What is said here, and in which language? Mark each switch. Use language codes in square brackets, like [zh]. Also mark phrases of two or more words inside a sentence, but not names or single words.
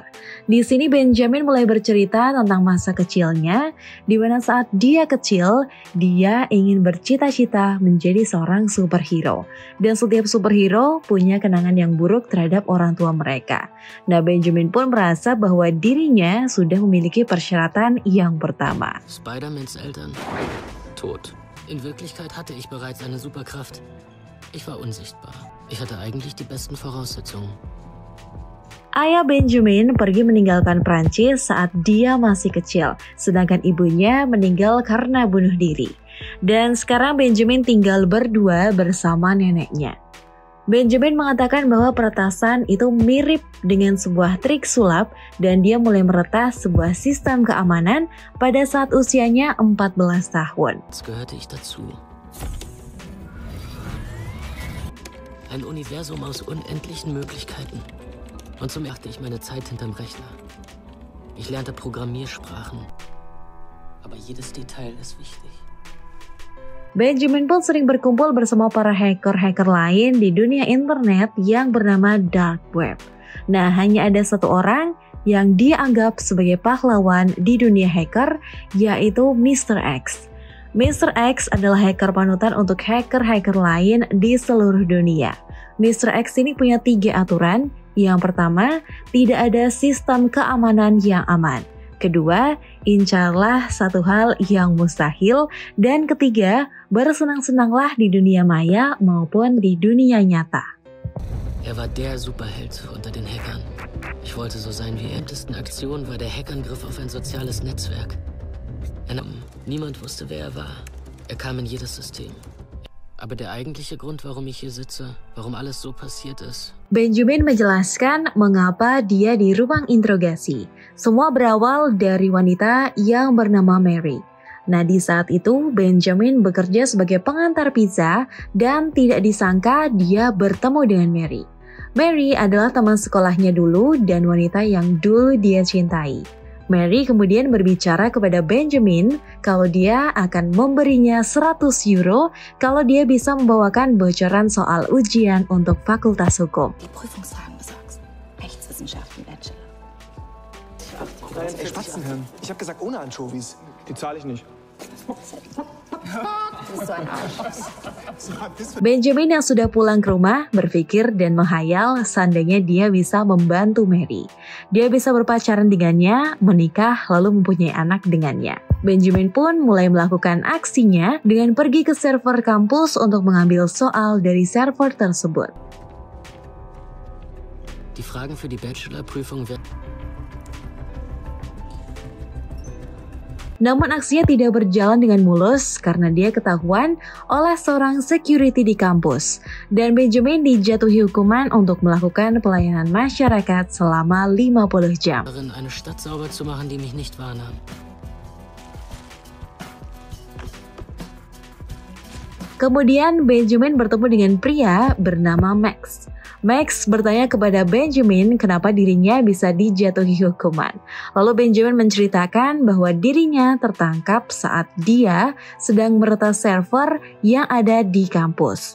[id] Di sini Benjamin mulai bercerita tentang masa kecilnya, di mana saat dia kecil, dia ingin bercita-cita menjadi seorang superhero. Dan setiap superhero punya kenangan yang buruk terhadap orang tua mereka. Nah, Benjamin pun merasa bahwa dirinya sudah memiliki persyaratan yang pertama. [de] Spider-Mans Eltern tot. In Wirklichkeit hatte ich bereits eine Superkraft. Ich war unsichtbar. Ich hatte eigentlich die besten Voraussetzungen. [id] Ayah Benjamin pergi meninggalkan Prancis saat dia masih kecil, sedangkan ibunya meninggal karena bunuh diri. Dan sekarang Benjamin tinggal berdua bersama neneknya. Benjamin mengatakan bahwa peretasan itu mirip dengan sebuah trik sulap dan dia mulai meretas sebuah sistem keamanan pada saat usianya 14 tahun. [de] Jetzt gehörte ich dazu. Ein Universum aus unendlichen Möglichkeiten. Und so machte ich meine Zeit hinterm Rechner. Ich lernte Programmiersprachen. Aber jedes Detail ist wichtig. [id] Benjamin pun sering berkumpul bersama para hacker-hacker lain di dunia internet yang bernama Dark Web. Nah, hanya ada satu orang yang dia anggap sebagai pahlawan di dunia hacker, yaitu Mr. X. Mr. X adalah hacker panutan untuk hacker-hacker lain di seluruh dunia. Mr. X ini punya 3 aturan. Yang pertama, tidak ada sistem keamanan yang aman. Kedua, incarlah satu hal yang mustahil. Dan ketiga, bersenang-senanglah di dunia maya maupun di dunia nyata. [de] Er war der Superheld unter den Hackern. Ich wollte so sein wie er. Die ältesten Aktion war der Hackangriff auf ein soziales Netzwerk. Niemand wusste, wer er war. Er kam in jedes System. Aber der eigentliche Grund, warum ich hier sitze, warum alles so passiert ist. [id] Benjamin menjelaskan mengapa dia di ruang interogasi. Semua berawal dari wanita yang bernama Mary. Nah, di saat itu Benjamin bekerja sebagai pengantar pizza dan tidak disangka dia bertemu dengan Mary. Mary adalah teman sekolahnya dulu dan wanita yang dulu dia cintai. Mary kemudian berbicara kepada Benjamin kalau dia akan memberinya 100 euro kalau dia bisa membawakan bocoran soal ujian untuk Fakultas Hukum. [de] Die Prüfungsfragen besorgst. Rechtswissenschaften Bachelor. Spatzenhirn. Ich habe gesagt ohne Anchovies. Die zahle ich nicht. Du bist so ein Arsch. [id] Benjamin yang sudah pulang ke rumah berpikir dan menghayal seandainya dia bisa membantu Mary. Dia bisa berpacaran dengannya, menikah, lalu mempunyai anak dengannya. Benjamin pun mulai melakukan aksinya dengan pergi ke server kampus untuk mengambil soal dari server tersebut. [de] Die Fragen für die Bachelorprüfung werden... [id] Namun aksinya tidak berjalan dengan mulus karena dia ketahuan oleh seorang security di kampus. Dan Benjamin dijatuhi hukuman untuk melakukan pelayanan masyarakat selama 50 jam. [de] Eine Stadt sauber zu machen, die mich nicht wahrnahm. [id] Kemudian Benjamin bertemu dengan pria bernama Max. Max bertanya kepada Benjamin kenapa dirinya bisa dijatuhi hukuman. Lalu Benjamin menceritakan bahwa dirinya tertangkap saat dia sedang meretas server yang ada di kampus.